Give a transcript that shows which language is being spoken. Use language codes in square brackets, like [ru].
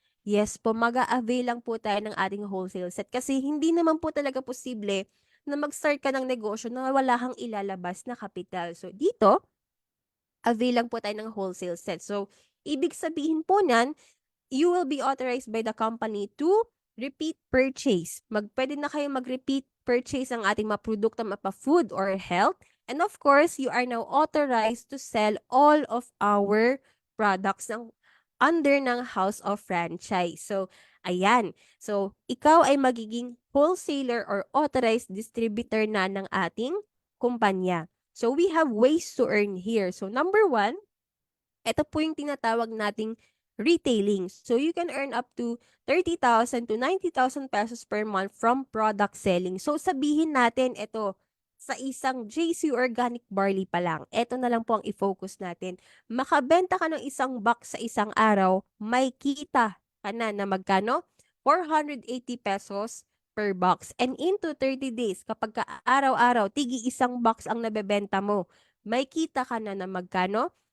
[tl] Yes po, mag-a-avail lang po tayo ng ating wholesale set kasi hindi naman po talaga posible na mag-start ka ng negosyo na wala kang ilalabas na kapital. So, dito, avail lang po tayo ng wholesale set. [en] So, [tl] ibig sabihin po nan, [en] you will be authorized by the company to repeat purchase. [tl] Pwede na kayo mag-repeat purchase ang ating mga produkto mapa-food or health. [en] And of course, you are now authorized to sell all of our products under ng House of Franchise. [tl] So, ayan. So, ikaw ay magiging wholesaler or authorized distributor na ng ating kumpanya. [en] So, we have ways to earn here. So, number one, [tl] ito po yung tinatawag nating [en] retailing. So, you can earn up to 30,000 to 90,000 pesos per month from product selling. [tl] So, sabihin natin, ito, sa isang JC Organic Barley pa lang, ito na lang po ang i-focus natin. Makabenta ka ng isang box sa isang araw, may kita ka na magkano? 480 pesos per box. [en] And into 30 days, [tl] kapag araw-araw, tigi isang box ang nabebenta mo, may kita ka na magkano?